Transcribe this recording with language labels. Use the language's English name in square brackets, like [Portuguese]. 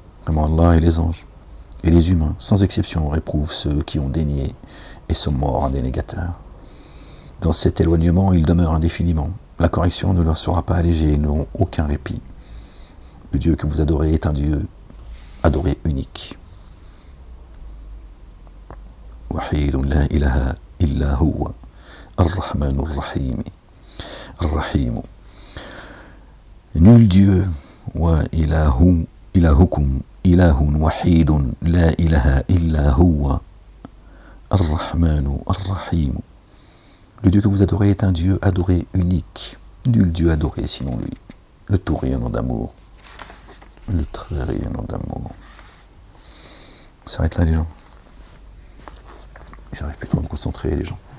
[French] Vraiment, Allah et les anges et les humains, sans exception, réprouvent ceux qui ont dénié et sont morts indénégateurs. Dans cet éloignement, ils demeurent indéfiniment. La correction ne leur sera pas allégée, ils n'auront aucun répit. Le Dieu que vous adorez est un Dieu adoré unique. [Arabic] وحيد لا إله إلا هو الرحمن الرحيم [French] nul Dieu [Arabic] إلهكم إله وحيد لا إله إلا هو الرحمن الرحيم. [French] Le Dieu que vous adorez est un Dieu adoré unique, nul Dieu adoré sinon lui, le tout rayonnant d'amour, le très rayonnant d'amour. On s'arrête là, les gens. J'arrive plus trop à me concentrer, les gens.